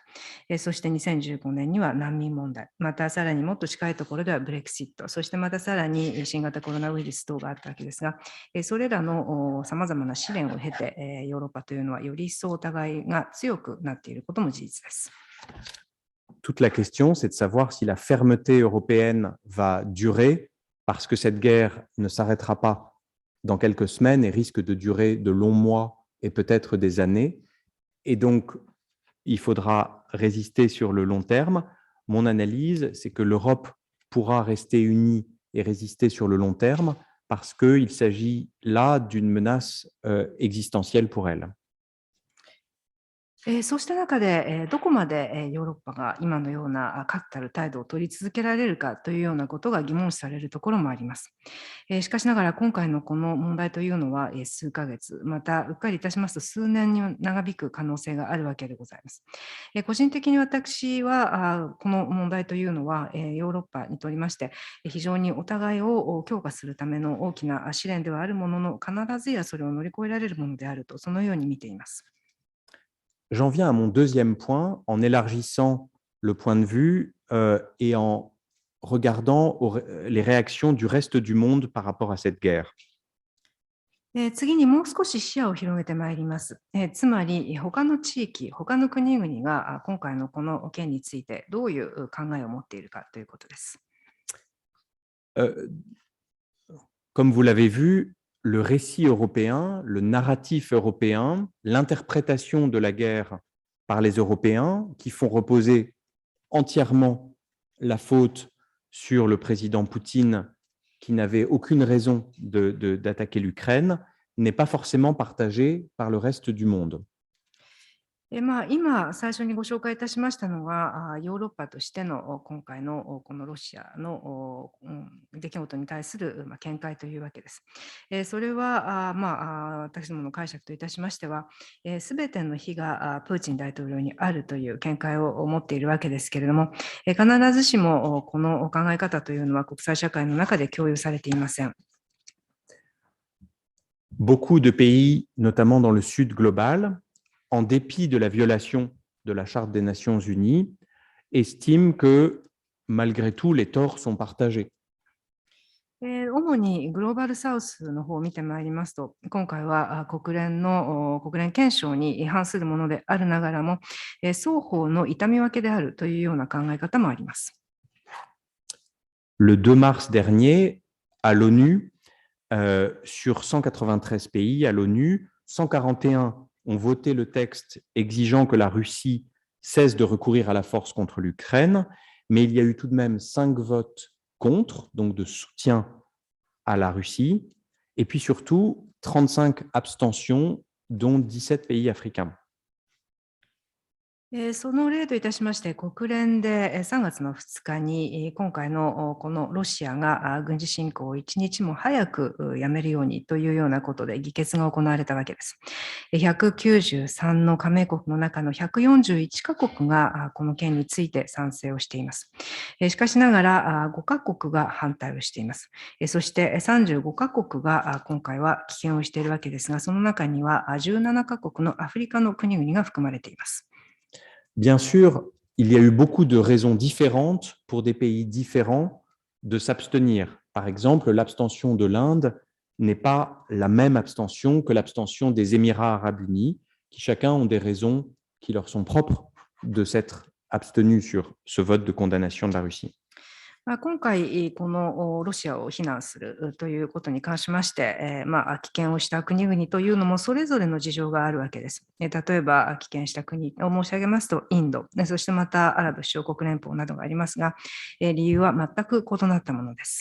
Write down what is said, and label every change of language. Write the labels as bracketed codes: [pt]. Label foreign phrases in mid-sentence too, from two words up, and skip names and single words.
[ja] そして2015年には難民問題、またさらにもっと近いところではブレクシット、そしてまたさらに新型コロナウイルス等があったわけですが、それらのさまざまな試練を経て、ヨーロッパというのはより一層お互いが強くなっていることも事実です。 [fr] Toute la question, c'est de savoir si la fermeté européenne va durer, parce que cette guerre ne s'arrêtera pas dans quelques semaines et risque de durer de longs mois et peut-être des années. Et donc, il faudra résister sur le long terme. Mon analyse, c'est que l'Europe pourra rester unie et résister sur le long terme parce qu'il s'agit là d'une menace existentielle pour elle. [ja] そうした中で、どこまでヨーロッパが今のような確たる態度を取り続けられるかというようなことが疑問視されるところもあります。しかしながら今回のこの問題というのは数ヶ月、またうっかりいたしますと数年に長引く可能性があるわけでございます。個人的に私はこの問題というのはヨーロッパにとりまして非常にお互いを強化するための大きな試練ではあるものの、必ずやそれを乗り越えられるものであると、そのように見ています。 [fr] J'en viens à mon deuxième point en élargissant le point de vue et en regardant les réactions du reste du monde par rapport à cette guerre. [ja] 次にもう少し視野を広げてまいります。つまり他の地域、他の国々が今回のこの件についてどういう考えを持っているかということです。 [fr] Comme vous l'avez vu, le récit européen, le narratif européen, l'interprétation de la guerre par les Européens qui font reposer entièrement la faute sur le président Poutine qui n'avait aucune raison d'attaquer l'Ukraine n'est pas forcément partagé par le reste du monde. [ja] 今、最初にご紹介いたしましたのは、ヨーロッパとしての今回のこのロシアの出来事に対する見解というわけです。それは私どもの解釈といたしましては、すべての非がプーチン大統領にあるという見解を持っているわけですけれども、必ずしもこの考え方というのは国際社会の中で共有されていません。 [fr] Beaucoup de pays, notamment dans le sud global, en dépit de la violation de la Charte des Nations Unies, estiment que, malgré tout, les torts sont partagés. [ja] 主にグローバルサウスの方を見てまいりますと、今回は国連憲章に違反するものであるながらも、双方の痛み分けであるというような考え方もあります。 [fr] Le 2 mars dernier, à l'ONU, sur 193 pays à l'ONU, 141 ont voté le texte exigeant que la Russie cesse de recourir à la force contre l'Ukraine, mais il y a eu tout de même 5 votes contre, donc de soutien à la Russie, et puis surtout 35 abstentions, dont 17 pays africains. [ja] その例といたしまして、国連で3月の2日に今回のこのロシアが軍事侵攻を1日も早くやめるようにというようなことで議決が行われたわけです。193の加盟国の中の141カ国がこの件について賛成をしています。しかしながら5カ国が反対をしています。そして35カ国が今回は棄権をしているわけですが、その中には17カ国のアフリカの国々が含まれています。 [fr] Bien sûr, il y a eu beaucoup de raisons différentes pour des pays différents de s'abstenir. Par exemple, l'abstention de l'Inde n'est pas la même abstention que l'abstention des Émirats arabes unis, qui chacun ont des raisons qui leur sont propres de s'être abstenus sur ce vote de condamnation de la Russie. [ja] 今回、このロシアを非難するということに関しまして、棄権をした国々というのもそれぞれの事情があるわけです。例えば、棄権した国を申し上げますと、インド、そしてまたアラブ首長国連邦などがありますが、理由は全く異なったものです。